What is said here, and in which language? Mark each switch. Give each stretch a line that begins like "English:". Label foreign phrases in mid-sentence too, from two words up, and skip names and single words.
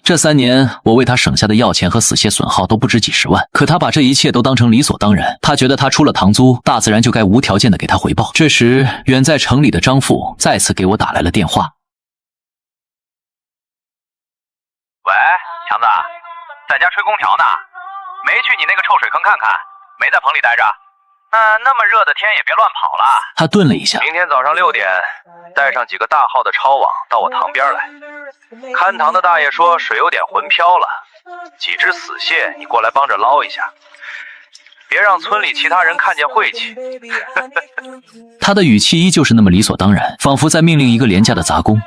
Chinese: 這3年，我為他省下的藥錢和死蟹損耗都不止幾十萬，可他把這一切都當成理所當然。他覺得他出了塘租，大自然就該無條件的給他回報。這時，遠在城裡的張富再次給我打來了電話。喂，强子，在家吹空調呢，没去你那个臭水坑看看，没在棚裡待着。那麼熱的天也別亂跑了。他頓了一下，明天早上6 點，帶上幾個大號的抄網到我塘邊來。看塘的大爺說水有點渾飄了，幾隻死蟹你過來幫着撈一下，別讓村裡其他人看見晦氣。他的語氣依舊是那麼理所當然，仿佛在命令一個廉價的雜工。